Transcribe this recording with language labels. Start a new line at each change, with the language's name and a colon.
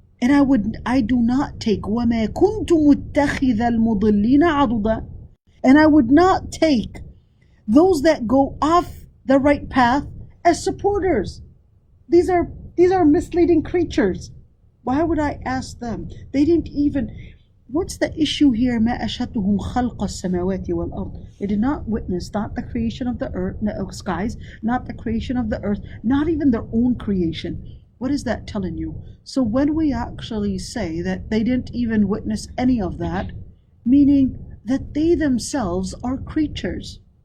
English: And I do not take
Arabic: وَمَا كُنْتُ مُتَّخِذَ الْمُضِلِّينَ عَضُدًا.
English: And I would not take those that go off the right path as supporters. These are misleading creatures. Why would I ask them? They didn't even... What's the issue here?
Arabic: ما أشهدتهم خلق السماوات والأرض.
English: They did not witness not the creation of the earth, the skies, not the creation of the earth, not even their own creation. What is that telling you? So when we actually say that they didn't even witness any of that, meaning that they themselves are creatures.